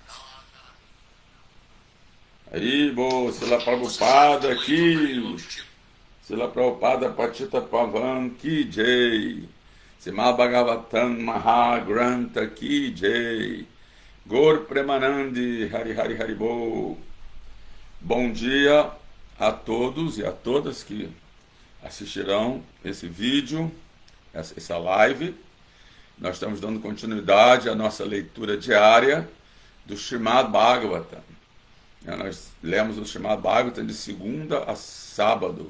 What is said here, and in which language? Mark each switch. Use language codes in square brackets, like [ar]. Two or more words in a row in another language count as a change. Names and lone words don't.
[sa] हरिबोल, श्रील प्रभुपाद aqui, श्रील प्रभुपाद पतितपावन की जय, श्रीमद्भागवतम् महाग्रन्थ की जय, गौर प्रेमानन्दे हरि हरि हरिबोल. [pt] Bom dia a todos e a todas que assistirão esse vídeo, essa live. Nós estamos dando continuidade à nossa leitura diária do Srimad Bhagavatam. Nós lemos o Srimad Bhagavatam de segunda a sábado.